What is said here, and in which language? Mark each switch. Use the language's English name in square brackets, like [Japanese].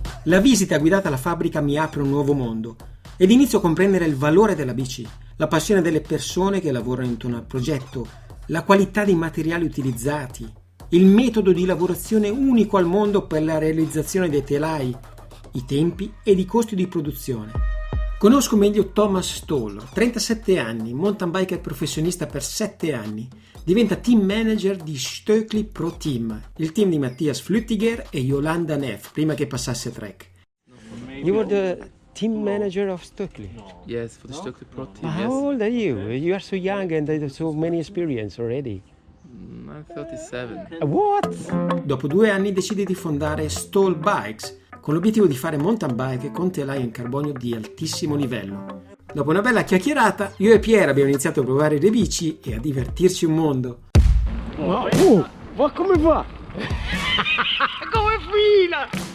[Italian] La visita guidata alla fabbrica mi apre un nuovo mondo ed inizio a comprendere il valore della bici, la passione delle persone che lavorano intorno al progetto, la qualità dei materiali utilizzati, il metodo di lavorazione unico al mondo per la realizzazione dei telai, i tempi ed i costi di produzione. Conosco meglio Thomas Stall, 37 anni, mountain biker professionista per 7 anni. Diventa team manager di Stöckli Pro Team, il team di Mattias Flüttiger e Yolanda Neff, prima che passasse a Trek. [English] You were the team manager of Stöckli? Yes, for the Stöckli Pro Team. How old are you? You are so young and have so many experience already. I'm 37. What? [Italian] Dopo 2 anni decide di fondare Stall Bikes con l'obiettivo di fare mountain bike con telai in carbonio di altissimo livello. Dopo una bella chiacchierata, io e Pierre abbiamo iniziato a provare le bici e a divertirci un mondo. Ma come va? Come fila!